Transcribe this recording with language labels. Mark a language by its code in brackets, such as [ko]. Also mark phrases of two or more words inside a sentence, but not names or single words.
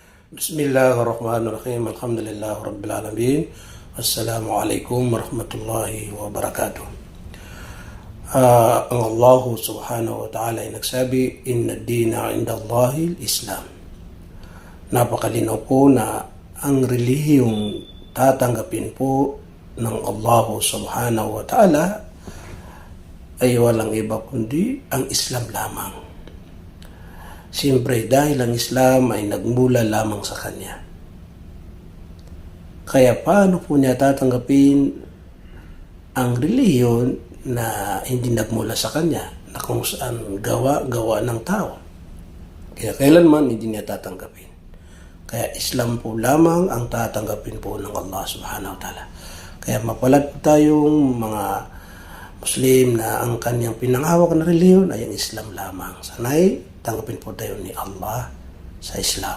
[ar] بسم الله الرحمن الرحيم. الحمد لله رب العالمين. السلام عليكم ورحمة الله وبركاته. [tl] Ang Allah [ar] سبحانه وتعالى [tl] ay nagsabi, [ar] إن الدين عند الله الإسلام. [tl] Napakalinaw po na ang relihiyong tatanggapin po ng Allah [ar] سبحانه وتعالى [tl] ay walang iba kundi ang Islam lamang. Siyempre dahil ang Islam ay nagmula lamang sa Kanya. Kaya paano po niya tatanggapin ang relihiyon na hindi nagmula sa Kanya, na kung saan gawa ng tao? Kaya kailanman hindi niya tatanggapin. Kaya Islam po lamang ang tatanggapin po ng Allah [ar] سبحانه وتعالى. [tl] Kaya mapalad po tayong mga Muslim na ang kanyang pinanghawak na relihiyon ay ang Islam lamang. Sana'y tanggapin po tayo ni Allah sa Islam.